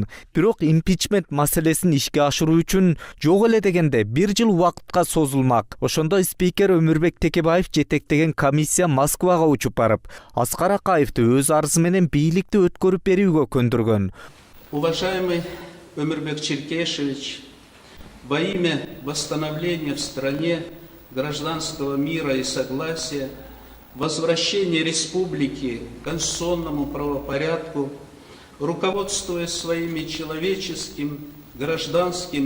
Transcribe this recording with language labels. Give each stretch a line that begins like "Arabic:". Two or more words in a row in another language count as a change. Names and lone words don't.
Kyrgyz: Бирок импичмент маселесин ишке ашыруу үчүн жок эле дегенде 1 жыл убакытка созулмак. Ошондо спикер Өмүрбек Текебаев жетектеген комиссия Москвага учуп барып, Аскар Акаевди өз арызы менен бийликти өткөрүп берүүгө көндүргөн.
Russian: Уважаемый Өмүрбек Черкешевич, во имя восстановления в стране гражданского мира и согласия, возвращения республики к конституционному правопорядку, руководствуясь своими человеческим, гражданским